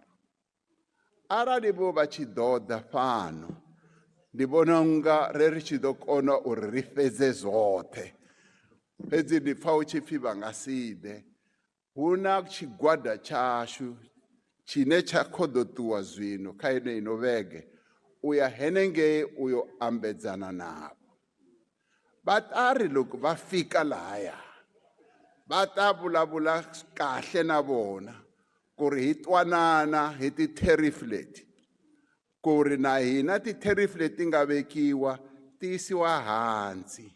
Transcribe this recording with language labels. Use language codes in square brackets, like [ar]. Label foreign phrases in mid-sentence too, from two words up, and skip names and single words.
[ve] Arali vho vha tshi ḓo ḓa fhano, ndi vhona unga ri tshi ḓo kona uri ri fhedze zwoṱhe. Fhedzi ndi pfa hu tshi pfhi vha nga si ḓe. Hu na tshigwada tshashu tshine tsha khou ḓo ṱuwa zwino kha ino vhege u ya henengei u yo ambedzana navho. [ts] Va ta ri loko va fika lahaya va ta vulavula kahle na vona ku ri hi twanana hi ti-tariff leti, ku ri na hina ti-tariff leti nga vekiwa ti yisiwa hansi.